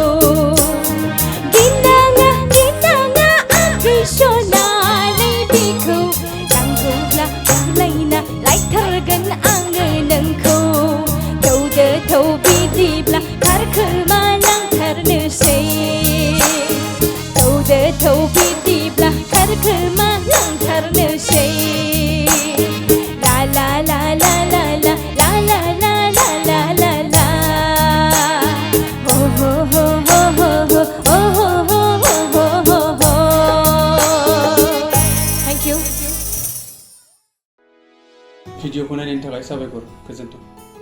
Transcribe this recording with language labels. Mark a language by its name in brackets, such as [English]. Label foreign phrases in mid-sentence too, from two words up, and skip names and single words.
[Bodo] गिनाङा आगै सनानै बिखौ नांगौब्ला बुलायना लायथारगोन आङो नोंखौ थौदो थौ बिदिब्ला खारखोमा लांथारनोसै थौदो थौ बिदिब्ला खारखोमा लांथारनोसै ला ला ला ला ला ला ला ला ला ला ला ला ला हो हो हो हो हो हो हो हो हो हो हो [English] thank you [Bodo] भिडिअखौ नायनायनि थाखाय साबायखर गोजोन्थों।